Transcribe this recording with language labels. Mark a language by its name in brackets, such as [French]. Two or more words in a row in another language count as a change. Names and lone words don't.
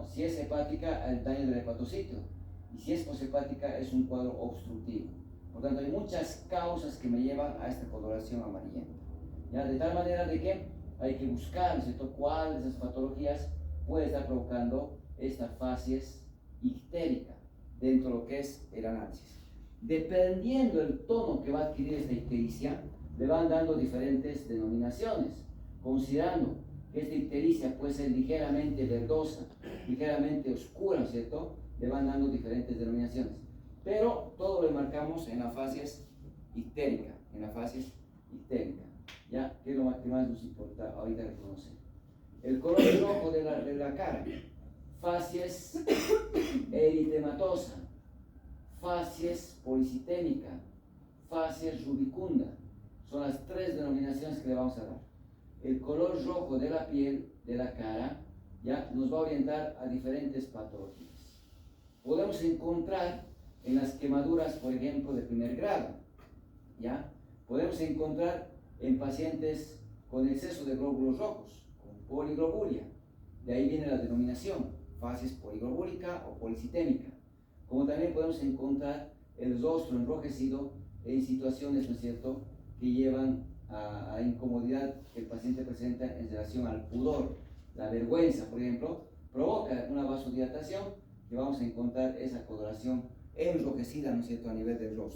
[Spanish] Si es hepática hay daño del hepatocito, y si es poshepática es un cuadro obstructivo. Por tanto, hay muchas causas que me llevan a esta coloración amarillenta, ¿ya? De tal manera de que hay que buscar, ¿no es cierto?, cuál de esas patologías puede estar provocando esta facies ictérica dentro de lo que es el análisis. Dependiendo del tono que va a adquirir esta ictericia, le van dando diferentes denominaciones, considerando que esta ictericia puede ser ligeramente verdosa, ligeramente oscura, ¿cierto? Le van dando diferentes denominaciones. Pero todo lo marcamos en la facies ictérica, ¿ya? ¿Qué es lo que más nos importa ahorita reconocer? El color rojo de la cara, facies eritematosa, facies policitémica, facies rubicunda. Son las tres denominaciones que le vamos a dar. El color rojo de la piel, de la cara, ya nos va a orientar a diferentes patologías. Podemos encontrar en las quemaduras, por ejemplo, de primer grado, ¿ya? Podemos encontrar en pacientes con exceso de glóbulos rojos, con poliglobulia. De ahí viene la denominación, facies poliglobúlica o policitémica. Como también podemos encontrar el rostro enrojecido en situaciones, ¿no es cierto?, que llevan a incomodidad que el paciente presenta en relación al pudor. La vergüenza, por ejemplo, provoca una vasodilatación y vamos a encontrar esa coloración enrojecida, ¿no es cierto?, a nivel del rostro.